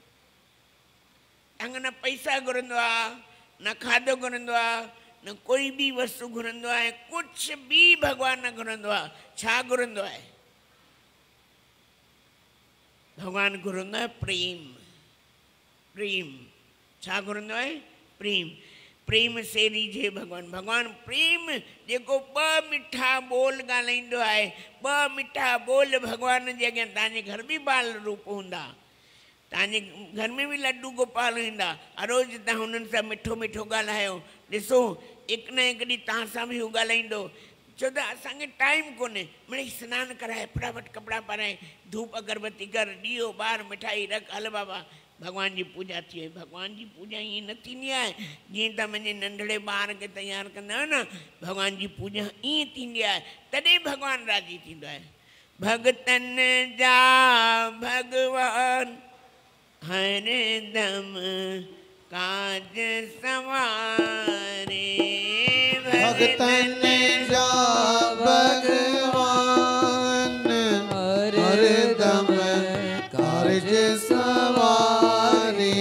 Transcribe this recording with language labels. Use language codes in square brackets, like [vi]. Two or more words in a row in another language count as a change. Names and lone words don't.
[sd] न पैसा घुरंदो आहे, न खाधो घुरंदो आहे, न कोई बि वस्तु घुरंदो आहे, कुझु बि भगवान न घुरंदो आहे। छा घुरंदो आहे? भगवान घुरंदो आहे प्रेम। प्रेम छा घुरंदो आहे? प्रेम। [hi] प्रेम से रीझे भगवान। [sd] भगवान प्रेम जेको ॿ मिठा बोल ॻाल्हाईंदो आहे, ॿ मिठा बोल भगवान जे अॻियां। तव्हांजे घर बि बाल रूप हूंदा, तव्हांजे घर में भी लड्डू गोपाल ईंदा, रोज़ तव्हां हुननि सां मिठो मिठो ॻाल्हायो। ॾिसो हिकु न हिकु ॾींहुं तव्हां सां बि हू ॻाल्हाईंदो। छो त असांखे टाइम कोन्हे, मिड़ई सनानु कराए फटाफट कपिड़ा पाराए धूप अगरबत्ती कर, ॾीओ ॿार मिठाई रख, हल बाबा भगवान जी पूजा थी वई। भगवान जी पूजा ईअं न थींदी आहे जीअं तव्हां मुंहिंजे नंढड़े ॿार खे तयारु कंदा आहियो न, भगवान जी पूजा ईअं थींदी आहे, तॾहिं भगवान राज़ी थींदो आहे। भगतन जा भगवान हर दम काज सवारे। भगतन जा भगवान हर दम काज सवारे।